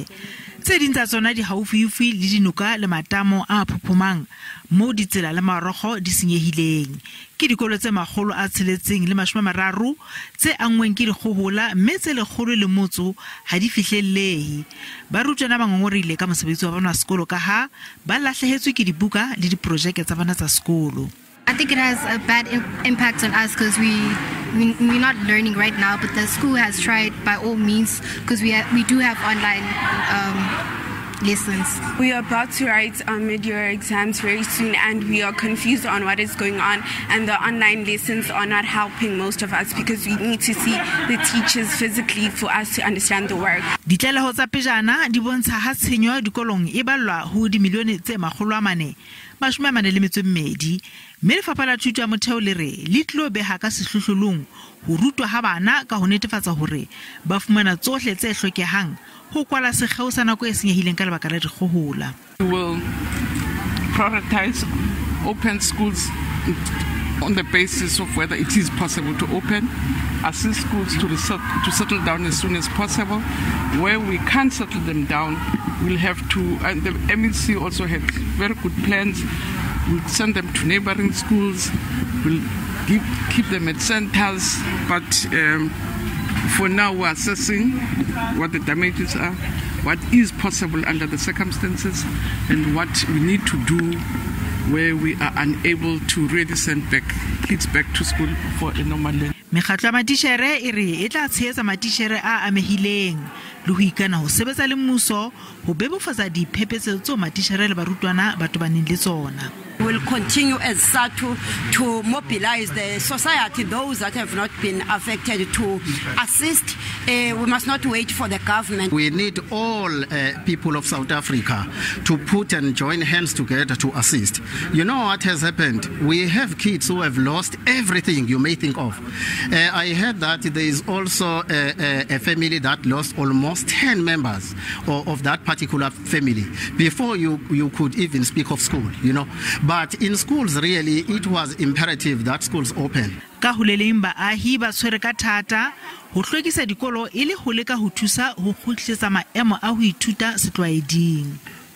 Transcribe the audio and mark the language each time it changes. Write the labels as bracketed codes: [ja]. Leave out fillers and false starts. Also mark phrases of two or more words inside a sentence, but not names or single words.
[st] Tse ding tsa tsona di haufiufi le dinuka le matamo a phuphumang mo ditsela le marokgo di senyehileng. Ke dikolo tse 630 tse angweng ke dikgohola mme tse 100 le motso ha di fihlellehe. Barutwana ba ngongorile ka mosebetsi wa bona sekolo ka ha ba lahlehetswe ke dibuka le diprojeke tsa bona tsa sekolo. [en] I think it has a bad impact on us because we're not learning right now, but the school has tried by all means because we do have online lessons. We are about to write our mid-year exams very soon and we are confused on what is going on, and the online lessons are not helping most of us because we need to see the teachers physically for us to understand the work. [st] Ditlaleho tsa pejana di bontsha ha tshenyo dikolong e balwa ho di milione tse 442 mme lefapha la thuto ya motheo le re le tlilo beha ka sehlohlolong ho rutwa ha bana ka ho netefatsa hore ba fumana tsohle tse hlokehang ho kwala sekgeo sa nako e senyehileng ka lebaka la dikgohola. [en] We will prioritize open schools on the basis of whether it is possible to open, assist schools to settle down as soon as possible. Where we can't settle them down, we'll have to, and the MEC also had very good plans. We'll send them to neighboring schools, we'll keep them at centers, but for now we're assessing what the damages are, what is possible under the circumstances, and what we need to do where we are unable to really send kids back to school for a normal learning. [st] Mekgatlo ya matitjhere e re e tla tshehetsa matitjhere a amehileng le ho ikana ho sebetsa le mmuso ho bebofatsa diphephetso tso matitjhere le barutwana ba tobaneng le tsona. [en] We will continue as SATU to mobilize the society, those that have not been affected, to assist. We must not wait for the government. We need all people of South Africa to put and join hands together to assist. You know what has happened? We have kids who have lost everything you may think of. I heard that there is also a family that lost almost 10 members of that particular family before you could even speak of school, you know. But in schools, really, it was imperative that schools open. [st] Ka huleleng baahi ba tshwere ka thata ho hlwekisa dikolo ile ho leka ho thusa ho kgutlisetsa maemo a ho ithuta setlwaeding.